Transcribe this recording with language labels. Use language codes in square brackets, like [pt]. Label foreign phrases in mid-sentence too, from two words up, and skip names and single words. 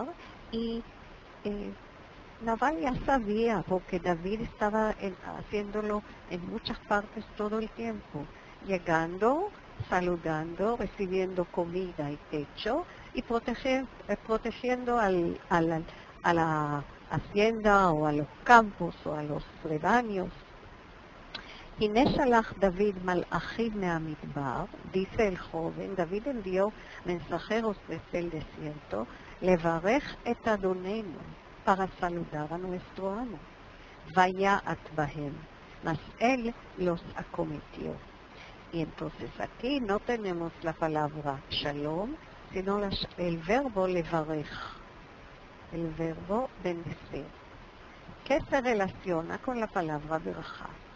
[es] Y Nabal ya sabía, porque David estaba haciéndolo en muchas partes todo el tiempo, llegando, saludando, recibiendo comida y techo, y protegiendo a la hacienda o a los campos o a los rebaños. [he] הנה שלח דוד מלאכים מהמדבר, [es] dice el joven, David envió mensajeros desde el desierto, [he] לברך את אדוננו, [es] para saludar a nuestro amo. [he] ויעט בהם, [es] mas él los acometió. Y entonces aquí no tenemos la palabra shalom, sino el verbo levarech, el verbo bendecir, que se relaciona con la palabra berajá.